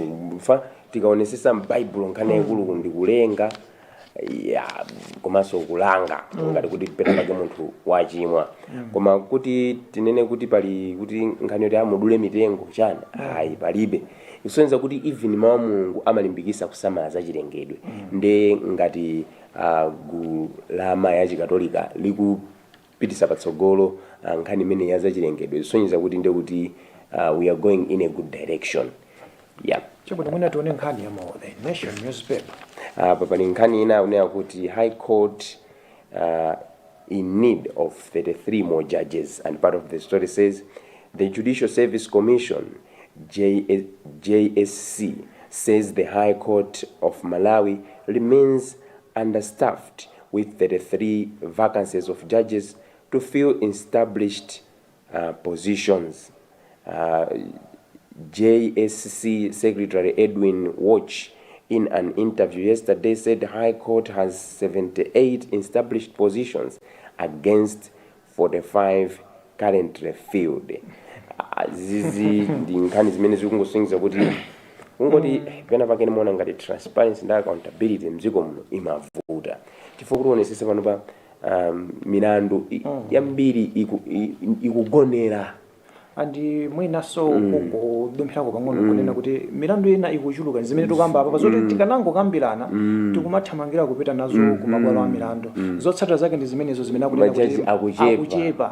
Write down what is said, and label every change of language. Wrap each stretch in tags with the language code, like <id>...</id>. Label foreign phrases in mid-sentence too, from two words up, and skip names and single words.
<ny>tikaonesesa m'baibulo nkhani yaikulu ndi kulenga komanso kulanga ngati kuti pena pake munthu wachimwa koma kuti tinene kuti pali kuti nkhani yoti amudule mitengo chani ayi palibe kusonyeza kuti even mawu mulungu amalimbikisa kusamala za chilengedwe nde ngati gulu la amayi achikatolika likupitisa patsogolo nkhani imene ya za chilengedwe kusonyeza kuti nde kuti</ny> <en>we are going in a good direction.</en> <ny>Chibona mwina tuone nkhani ya The Nation newspaper. Pali nkhani ina unena kuti</ny> <en>High Court in need of 33 more judges, and part of the story says the Judicial Service Commission JSC says the High Court of Malawi remains understaffed with 33 vacancies of judges to fill established positions. JSC Secretary Edwin Watch, in an interview yesterday, said the High Court has 78 established positions against 45 currently filled.</en> <ny>Zizi ndi nkhani zimene zikungosonyeza kuti kungoti pena pakene muona ngati transparency ndi accountability mdziko muno imavuta chifukwa kuonesesa pano pa milandu yambiri ikugonera andi mwinaso kudumphirako pang'ono kunena kuti milandu ina ikuchuluka zimene tikamba apa zoti tikanango kambirana tikumathamangira kupita nazo kumabwalo a milandu zotsatira zake ndi zimenezo zimene akunena kuti akuchepa</ny>